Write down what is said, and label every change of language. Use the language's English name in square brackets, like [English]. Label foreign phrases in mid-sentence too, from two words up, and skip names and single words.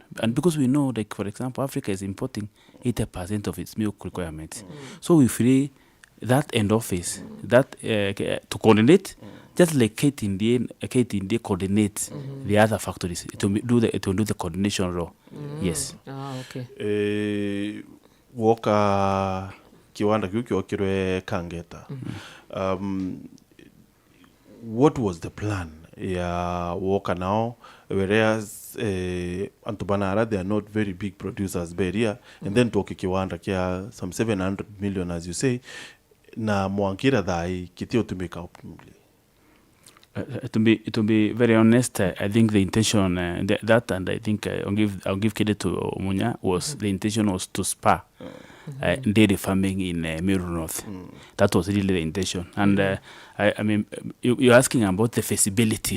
[English] And because we know, like for example, Africa is importing 80% of its milk requirements. So we free that end office that to coordinate, just like KTND coordinates the other factories to do the coordination role. Yes. Okay. [Meru] Woka kiwanda kiukyo kirwe Kangeta. [English] What was the plan ya Woka now, whereas Antubanara, they are not very big producers Beria, and then [Meru] toki kiwanda kia [English] some 700 million, as you say, [Meru] na mwankira dai kitio [English] to make optimally. To be very honest, I think the intention that, and I think I'll give credit to Munya, was the intention was to spur dairy farming in Meru North. That was really the intention. And I mean, you're asking about the feasibility.